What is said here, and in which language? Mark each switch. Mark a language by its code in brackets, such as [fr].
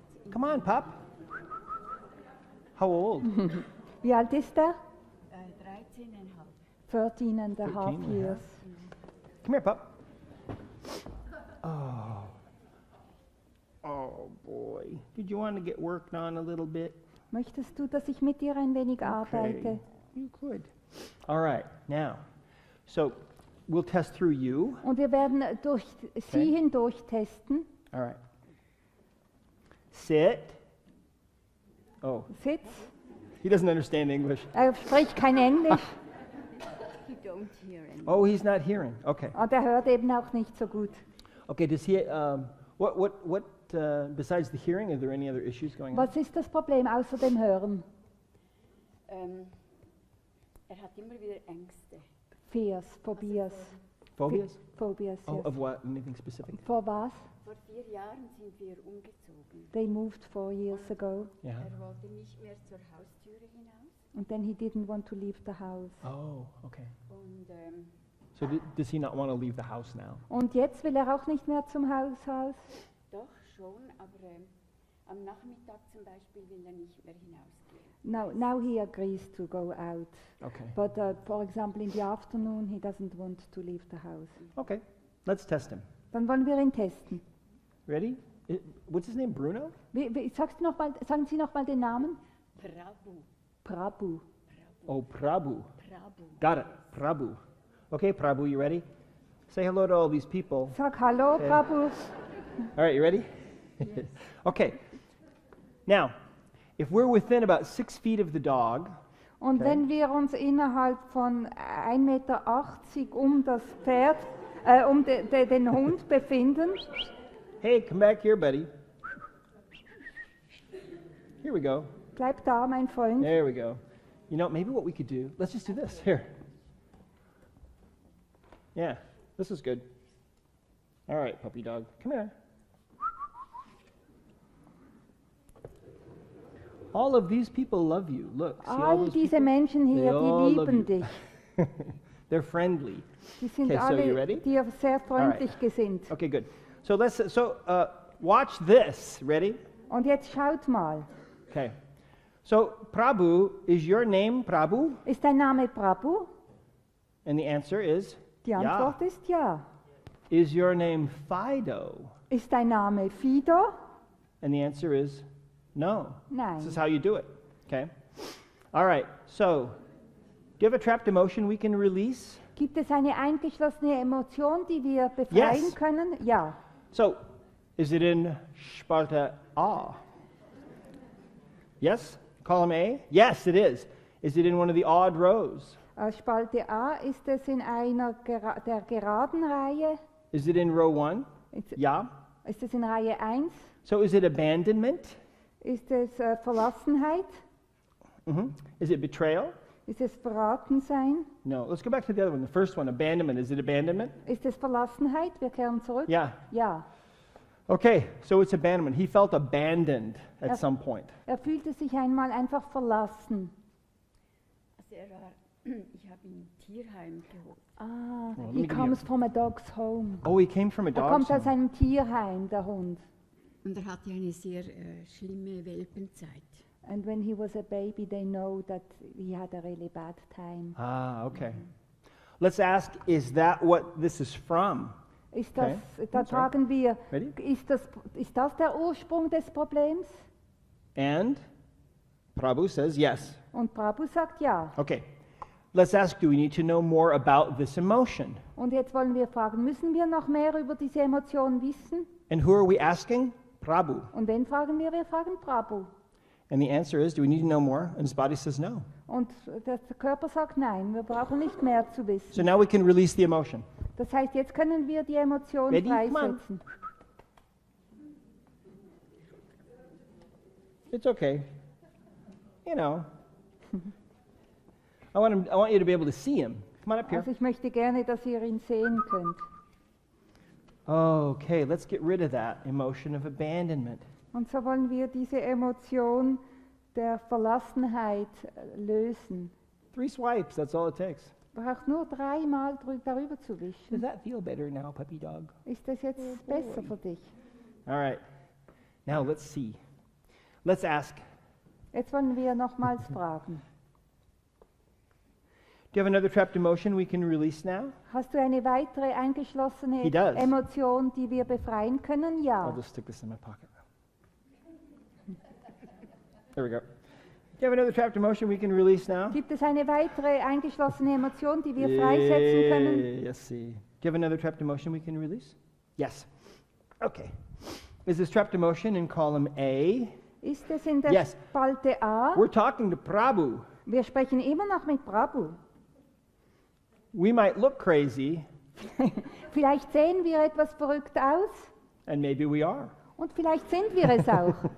[en] Come on, pup. How old? [de] Wie alt ist er? 13,5. [en] 13 and a half 13 and a years. Come here, pup. Oh. Oh, boy. Did you want to get worked on a little bit? [de] Möchtest du, dass ich mit dir ein wenig arbeite? [en] Okay. You could. All right, now. So we'll test through you. [de] Und wir werden durch Sie hindurch testen. [en] All right. Sit. Oh, [de] Sitz. [en] He doesn't understand English. [de] Er spricht kein Englisch [en] You don't hear any. Oh, he's not hearing. Okay. [de] und er hört eben auch nicht so gut. [en] Okay, does he, what, besides the hearing, are there any other issues going on? [de] Was ist das Problem außer dem Hören? Er hat immer wieder Ängste. [en] Fears, Phobias. Phobias? Phobias, Oh, yes. of what? Anything specific? [de] Vor was? Vor 4 Jahren sind wir umgezogen. [en] They moved 4 years ago Yeah. [de] Er wollte nicht mehr zur Haustüre hinaus. [en] and then he didn't want to leave the house. Oh, okay. [de] Und [en] So does he not want to leave the house now? [de] Und jetzt will er auch nicht mehr zum Haus. doch schon, aber am Nachmittag zum Beispiel will er nicht mehr hinausgehen. [en] Now he agrees to go out. Okay. But for example, in the afternoon, he doesn't want to leave the house. Okay. Let's test him. [de] Dann wollen wir ihn testen. [en] Ready? What's his name? Bruno? [de] Sagen Sie noch mal den Namen? Prabhu. Prabhu. Oh, Prabhu. Prabhu. [en] Got it. Prabhu. Okay, Prabhu, you ready? Say hello to all these people. [de] Sag Hallo, [en] Okay. Prabhu. All right, you ready? Okay. Now, if we're within about 6 feet of the dog, [de] Und [en] Okay. [de] wenn wir uns innerhalb von 1,80 Meter um das Pferd, den Hund befinden, [en] hey, come back here, buddy. Here we go. [de] bleib da, mein Freund. [en] There we go. You know, maybe what we could do, let's just do this. Here. Yeah, this is good. All right, puppy dog, come here. All of these people love you. Look, see all All those [de] diese [en] people? [de] Menschen [en] They [de] hier, [en] all [de] die [en] love [de] lieben [en] you. [de] dich. [en] They're friendly. [de] Die sind [en] Okay, so you ready? [de] alle dir sehr freundlich gesinnt. [en] Okay, good. So watch this. Ready? [de] Und jetzt schaut mal. [en] Okay. So Prabhu, is your name Prabhu? [de] Ist dein Name Prabhu? [en] And the answer is [de] Die Antwort ist ja. [en] Is your name Fido? [de] Ist dein Name Fido? [en] And the answer is no. [de] Nein. [en] This is how you do it. Okay. All right. So, do you have a trapped emotion we can release? [de] Gibt es eine eingeschlossene Emotion, die wir befreien [en] Yes. [de] können? Ja. [en] So, is it in [de] Spalte A? [en] Yes? Column A? Yes, it is. Is it in one of the odd rows? [de] Spalte A, ist es in einer der geraden Reihe? [en] Is it in row 1? [de] Ist, [en] Yeah. [de] ist es in Reihe 1? [en] So, is it abandonment? [de] Ist es Verlassenheit? [en] Is it betrayal? [de] Ist es Verratensein? [en] No. Let's go back to the other one. The first one, abandonment. Is it abandonment? [de] Ist es Verlassenheit? Wir kehren zurück. [en] Yeah. [de] Ja. [en] Okay, so it's abandonment. He felt abandoned at [de] Ja. [en] some point. [de] Er fühlte sich einmal einfach verlassen. Also ich habe ihn im Tierheim geholt. Ah, [en] Well, let me he give you comes from a dog's home. Oh, he came from a [de] Er [en] dog's [de] kommt aus [en] home. [de] einem Tierheim, der Hund. Und er hatte eine sehr schlimme Welpenzeit. [en] And when he was a baby, they know that he had a really bad time. Ah, okay. Let's ask, is that what this is from? [de] Ist das, [en] Okay. [de] da [en] I'm sorry. [de] fragen wir, [en] Ready? [de] ist das der Ursprung des Problems? [en] And Prabhu says yes. [de] Und Prabhu sagt ja. [en] Okay. Let's ask, do we need to know more about this emotion? [de] Und jetzt wollen wir fragen, müssen wir noch mehr über diese Emotion wissen? [en] And who are we asking? Prabhu. [de] Und wen fragen wir? Wir fragen Prabhu. [en] And the answer is, do we need to know more? And his body says no. [de] Und der Körper sagt nein, wir brauchen nicht mehr zu [en] So [de] wissen. [en] now we can release the emotion. [de] Das heißt, jetzt können wir die Emotion [en] Ready? Come on. [de] freisetzen. [en] It's okay. You know. I want you to be able to see him. Come on up here. [de] Also ich möchte gerne, dass ihr ihn sehen könnt. [en] Okay, let's get rid of that emotion of abandonment. [de] Und so wollen wir diese Emotion der Verlassenheit lösen. [en] 3 swipes, that's all it takes. [de] Braucht nur 3-mal darüber zu [en] Does [de] wischen. [en] that feel better now, puppy dog? [de] Ist das jetzt besser für dich? [en] All right. Now let's see. Let's ask, [de] Jetzt wollen wir nochmals fragen. [en] do you have another trapped emotion we can release now? [de] Hast du eine weitere eingeschlossene [en] He does. [de] Emotion, die wir befreien können? [en] I'll [de] Ja. [en] just stick this in my pocket. There we go. Do you have another trapped emotion we can release now? [de] Gibt es eine weitere eingeschlossene Emotion, die wir freisetzen können? [en] Let's see. Do you have another trapped emotion we can release? Yes. Okay. Is this trapped emotion in column A? [de] Ist es in der [en] Yes. [de] Spalte A? [en] We're talking to Prabhu. [de] Wir sprechen immer noch mit Prabhu. [en] We might look crazy, [de] Vielleicht sehen wir etwas verrückt aus [en] and maybe we are. [de] und vielleicht sind wir es auch.